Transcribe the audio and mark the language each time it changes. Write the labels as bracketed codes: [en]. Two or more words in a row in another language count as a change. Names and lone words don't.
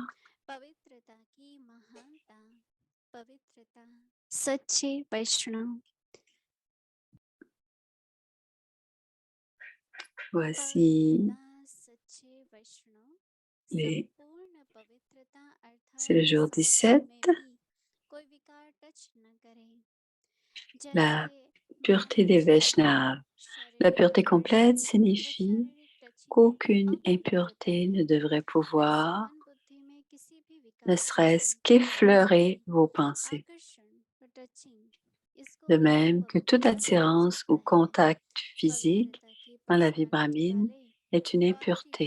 [hi] पवित्रता की महानता पवित्रता सच्चे वैष्णव [fr] Voici [hi] पवित्रता सच्चे वैष्णव [fr] les... [hi] संपूर्ण पवित्रता [fr] C'est [hi] अर्थात [fr] le jour [hi] सत्संग 17. में भी कोई विकार टच न करे [fr] La [hi] जैसे [fr] pureté des Vaishnavas. La pureté complète signifie qu'aucune impureté ne devrait pouvoir, ne serait-ce qu'effleurer vos pensées. De même que toute attirance ou contact physique dans la vie brahmine est une impureté.